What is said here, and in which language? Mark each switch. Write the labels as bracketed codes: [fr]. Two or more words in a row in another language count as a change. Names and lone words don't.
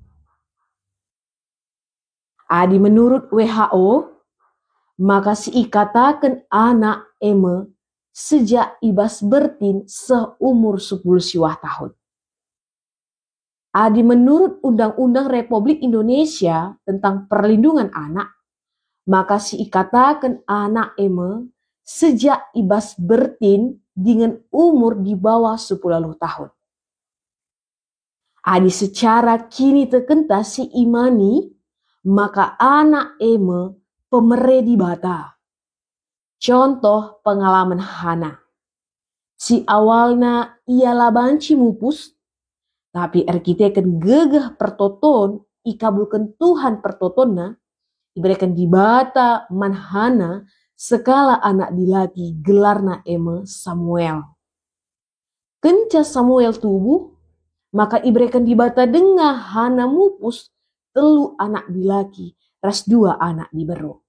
[id] Adi menurut WHO, [btx] maka si ikatakan anak sejak ibas bertin seumur 10 siwah tahun. [id] Adi menurut Undang-Undang Republik Indonesia tentang perlindungan anak, maka si ikatakan anak sejak [btx] ibas bertin [id] dengan umur di bawah 10 tahun. [btx] Adi secara kini terkenta si imani, maka anak pemere di bata. [id] Contoh pengalaman Hana. Si awalnya ialah [btx] banci mupus, tapi erkiteken gegah pertoton, ikabulkan Tuhan pertotonna, diberikan di bata manhana, sekala anak dilaki gelarna Samuel. Kenca Samuel tubuh, maka iberikan di bata dengah Hana mupus, 3 anak dilaki, ras 2 anak dibero.